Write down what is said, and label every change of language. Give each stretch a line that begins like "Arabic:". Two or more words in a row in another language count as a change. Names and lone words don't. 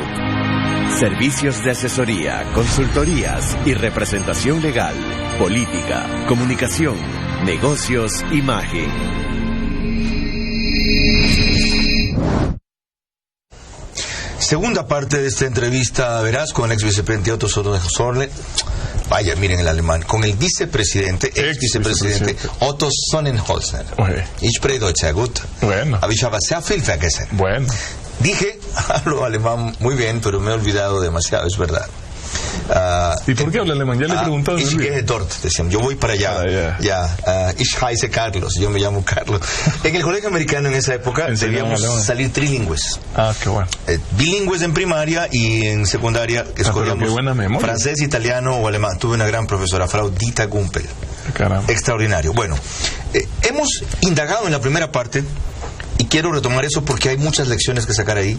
Spanish: Servicios de asesoría, consultorías y representación legal, política, comunicación, negocios, imagen. Segunda parte de esta entrevista, verás, con el ex vicepresidente Otto Sonnenholzer. Vaya, miren el alemán. Con el vicepresidente, ex vicepresidente Otto Sonnenholzer.
German: Ich spreche Deutsch sehr gut.
Spanish: Bueno.
German: Aber ich habe sehr viel vergessen.
Spanish: Bueno. Dije, hablo alemán muy bien, pero me he olvidado demasiado, es verdad. ¿Y por qué habla alemán? Ya le he preguntado.
German: Ich gehe dort,
Spanish: decían. Yo voy para allá.
German: Ich heiße Carlos,
Spanish: yo me llamo Carlos. En el colegio americano en esa época debíamos salir trilingües. Ah, qué bueno. Bilingües en primaria y en secundaria escogíamos francés, italiano o alemán. Tuve una gran profesora, Frau Dita Gumpel. Caramba. Extraordinario. Bueno, hemos indagado en la primera parte y quiero retomar eso porque hay muchas lecciones que sacar ahí.